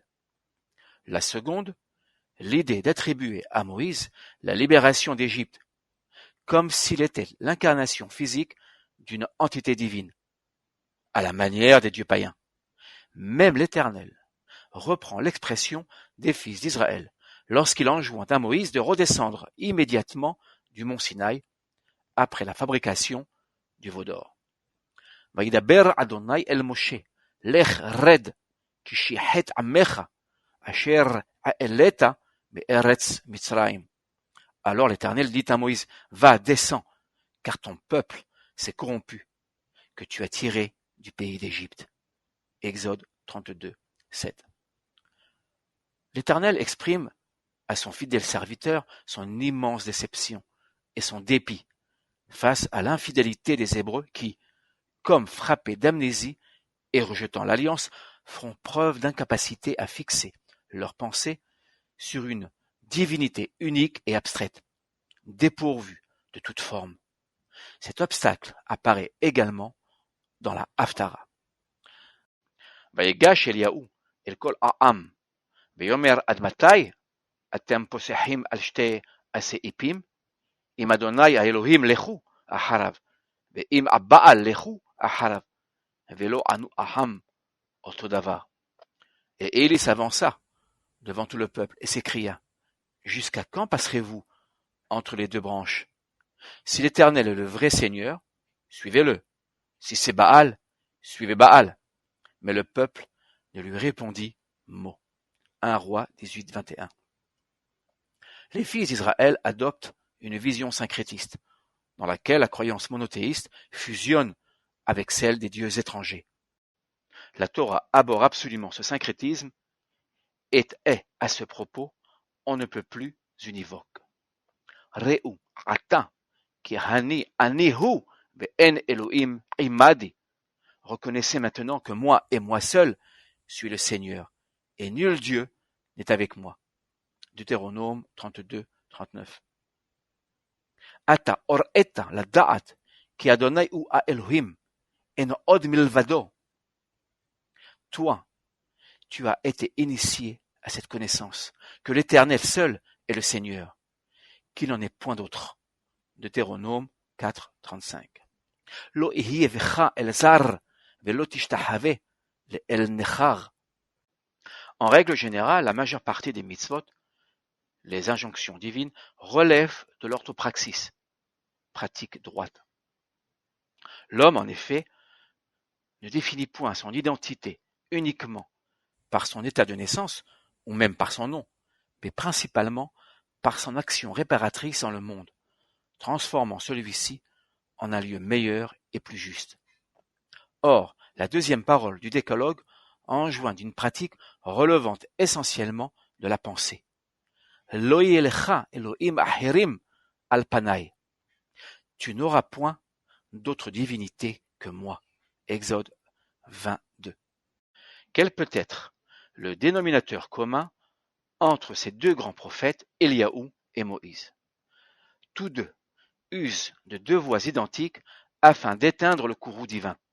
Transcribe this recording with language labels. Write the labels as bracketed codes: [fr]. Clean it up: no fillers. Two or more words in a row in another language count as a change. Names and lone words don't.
[fr] La seconde, l'idée d'attribuer à Moïse la libération d'Égypte, comme s'il était l'incarnation physique d'une entité divine, à la manière des dieux païens. Même l'Éternel reprend l'expression des fils d'Israël lorsqu'il enjoint à Moïse de redescendre immédiatement du mont Sinaï après la fabrication du veau d'or. [he] וידבר אדוני אל משה, לך רד, כי שיחת עמך, אשר העלית בארץ מצרים. [fr] Alors l'Éternel dit à Moïse, va, descends, car ton peuple s'est corrompu, que tu as tiré du pays d'Égypte. Exode 32, 7. L'Éternel exprime à son fidèle serviteur son immense déception et son dépit face à l'infidélité des Hébreux qui, comme frappés d'amnésie et rejetant l'alliance, feront preuve d'incapacité à fixer leurs pensées sur une divinité unique et abstraite, dépourvue de toute forme. Cet obstacle apparaît également dans la Haftara. [he] ויגש אליהו אל כל העם, ויאמר עד מתי אתם פוסחים על שתי הסעיפים? אם אדוני האלוהים לכו אחריו, ואם הבעל לכו אחריו, ולא ענו העם אותו דבר. [fr] Et Élie s'avança devant tout le peuple et s'écria, jusqu'à quand passerez-vous entre les deux branches? Si l'Éternel est le vrai Seigneur, suivez-le. Si c'est Baal, suivez Baal. Mais le peuple ne lui répondit mot. 1 Roi 18, 21. Les fils d'Israël adoptent une vision syncrétiste, dans laquelle la croyance monothéiste fusionne avec celle des dieux étrangers. La Torah abhorre absolument ce syncrétisme et est, à ce propos, on ne peut plus univoque. [he] ראו עתה כי אני אני הוא ואין אלוהים עמדי. [fr] Reconnaissez maintenant que moi et moi seul suis le Seigneur, et nul Dieu n'est avec moi. [he] Deutéronome 32, 39. אתה הראת לדעת כי אדוני הוא האלוהים אין עוד מלבדו. [fr] Toi, tu as été initié à cette connaissance, que l'Éternel seul est le Seigneur, qu'il n'en est point d'autre. Deutéronome 4, 35. [he] לא יהיה בך אל זר ולא תשתחווה לאל נכר. [fr] En règle générale, la majeure partie des mitzvot, les injonctions divines, relèvent de l'orthopraxis, pratique droite. L'homme, en effet, ne définit point son identité uniquement par son état de naissance, ou même par son nom, mais principalement par son action réparatrice dans le monde, transformant celui-ci en un lieu meilleur et plus juste. Or, la deuxième parole du décalogue enjoint d'une pratique relevant essentiellement de la pensée. [he] לא יהיה לך אלוהים אחרים על פני. [fr] Tu n'auras point d'autre divinité que moi. Exode 22. Quel peut être le dénominateur commun entre ces deux grands prophètes, Éliaou et Moïse? Tous deux usent de deux voies identiques afin d'éteindre le courroux divin.